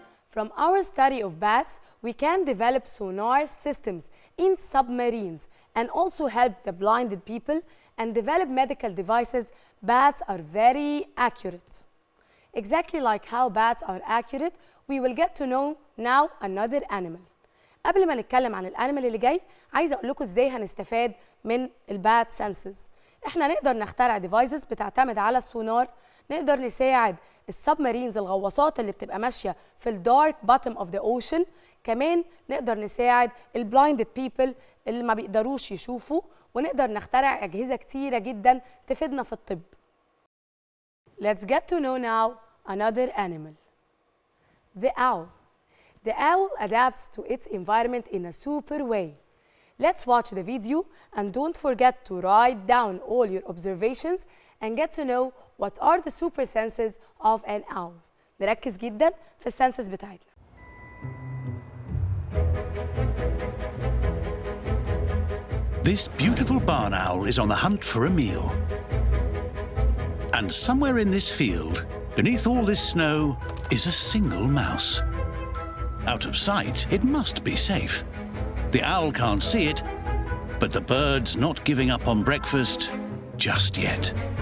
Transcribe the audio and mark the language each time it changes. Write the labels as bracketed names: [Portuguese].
[English] From our study of bats, we can develop sonar systems in submarines and also help the blinded people and develop medical devices. Bats are very accurate. Exactly like how bats are accurate, we will get to know now another animal. [Arabic] قبل ما نتكلم عن الانيمال اللي جاي، عايزه اقول لكم ازاي هنستفاد من البات سنسز. احنا نقدر نخترع ديفايسز بتعتمد على السونار، نقدر نساعد السبمارينز الغواصات اللي بتبقى ماشيه في [English] الدارك bottom of the ocean, [Arabic] كمان نقدر نساعد [English] البلايندد بيبل [Arabic] اللي ما بيقدروش يشوفوا، ونقدر نخترع اجهزه كتيره جدا تفيدنا في الطب. [English] Let's get to know now another animal. The owl. The owl adapts to its environment in a super way. Let's watch the video and don't forget to write down all your observations and get to know what are the super senses of an owl. [Arabic] نركز جدا في السنسز بتاعتنا. [English] This beautiful barn owl is on the hunt for a meal. And somewhere in this field, beneath all this snow, is a single mouse. Out of sight, it must be safe. The owl can't see it, but the bird's not giving up on breakfast just yet.